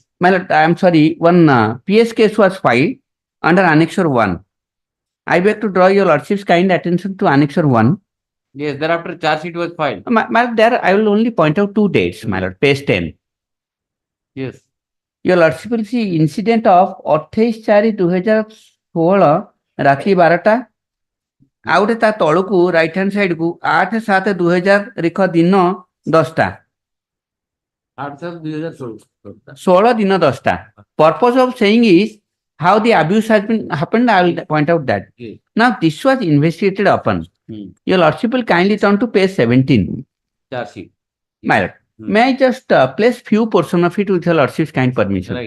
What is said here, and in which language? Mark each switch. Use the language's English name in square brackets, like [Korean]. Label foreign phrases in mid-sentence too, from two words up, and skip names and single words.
[English] My lord, I am sorry, one PS case was filed under Annexure 1. I beg to draw your lordship's kind attention to Annexure 1. Yes, thereafter charge sheet was filed. My lord, there I will only point out two dates, my lord, page 10. Yes. Your lordship will see incident of [Odia] 28/4/2016 ରାତି 12ଟା ଆଉ ଗୋଟେ ତା ତଳକୁ [English] right hand side [Odia] କୁ 8/7/2000 ରିଖ ଦିନ 10ଟା 16 ଦିନ 10ଟା. [English] Purpose of saying is how the abuse has been happened. I will point out that. Now this was investigated upon. Your lordship will kindly turn to page 17. Charge sheet. My lord, may I just place few portion of it with your lordship's kind permission? Right.